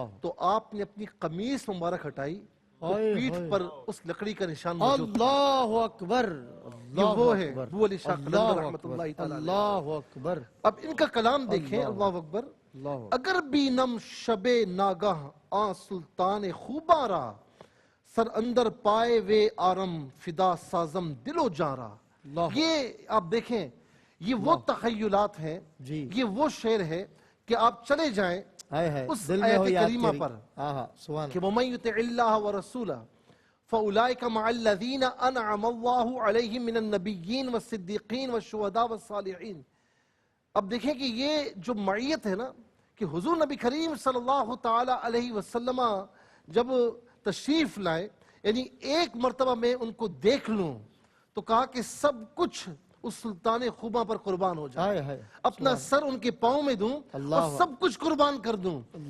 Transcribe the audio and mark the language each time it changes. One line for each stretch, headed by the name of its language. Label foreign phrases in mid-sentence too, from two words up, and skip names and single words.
Urdu: تو آپ نے اپنی قمیص مبارک ہٹائی، تو پیٹھ پر اس لکڑی کا نشان موجود تھا.
Arabic: اللہ اکبر.
Urdu: یہ وہ ہے بو علی شاہ قلندر رحمت اللہ اللہ تعالی علیہ.
Arabic: اللہ اکبر.
Urdu: اب ان کا کلام دیکھیں،
Arabic: اللہ اکبر.
Urdu: اللہ.
Persian: اگر بینم شب ناگاہ آ سلطان خوبارا، سر اندر پائے وے آرم فدا سازم دل و جارا.
Urdu: یہ آپ دیکھیں، یہ وہ تخیلات ہیں، جی. یہ وہ شعر ہے کہ آپ چلے جائیں اس آیت کریمہ پر کہ
Arabic: وَمَن يُطِعِ اللَّهَ وَرَسُولَهُ فَأُولَئِكَ مَعَ الَّذِينَ أَنْعَمَ اللَّهُ عَلَيْهِم مِّنَ النَّبِيِّينَ وَالصِّدِّيقِينَ وَالشُّهَدَاءِ وَالصَّالِحِينَ.
Urdu: اب دیکھیں کہ یہ جو معیت ہے نا، کہ حضور نبی کریم
Arabic: صلی اللہ تعالی علیہ وسلم
Urdu: جب تشریف لائے، یعنی ایک مرتبہ میں ان کو دیکھ لوں تو کہا کہ سب کچھ اس سلطان خوبا پر قربان ہو جائے، اپنا سر ان کے پاؤں میں دوں اور سب کچھ قربان کر دوں.